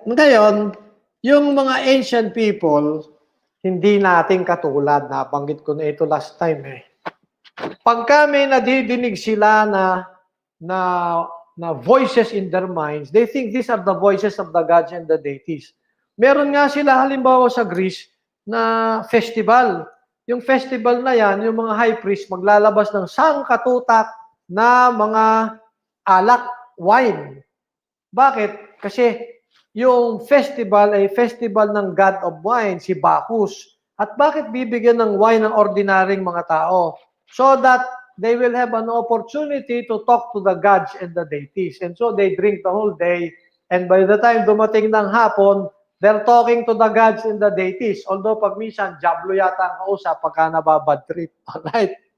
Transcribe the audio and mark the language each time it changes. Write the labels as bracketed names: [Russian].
[Filipino] Ngayon, yung mga ancient people, hindi natin katulad. Nabanggit ko na ito last time Pagka may nadidinig sila na [English] voices in their minds, they think these are the voices of the gods and the deities. [Filipino] Meron nga sila halimbawa sa Greece na festival. Yung festival na yan, yung mga high priest maglalabas ng sangkatutak na mga alak, wine. Bakit? Kasi yung festival ay festival ng god of wine, si Bacchus. At bakit bibigyan ng wine ng ordinaryong mga tao? [English] So that they will have an opportunity to talk to the gods and the deities. And so they drink the whole day. And by the time [Filipino] dumating ng hapon, [English] they're talking to the gods and the deities. [Filipino] Although pag minsan, diablo yata ang kausap pagka nababad trip. Alright?